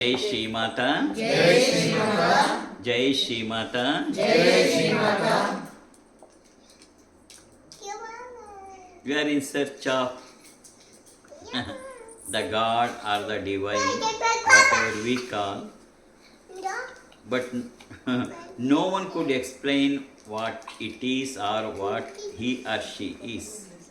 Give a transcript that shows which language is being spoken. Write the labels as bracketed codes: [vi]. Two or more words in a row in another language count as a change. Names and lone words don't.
[hi] जय श्री माता, जय श्री माता, जय श्री माता, जय श्री माता. [en] We are in search of the God or the divine, whatever we call, but no one could explain what it is or what he or she is.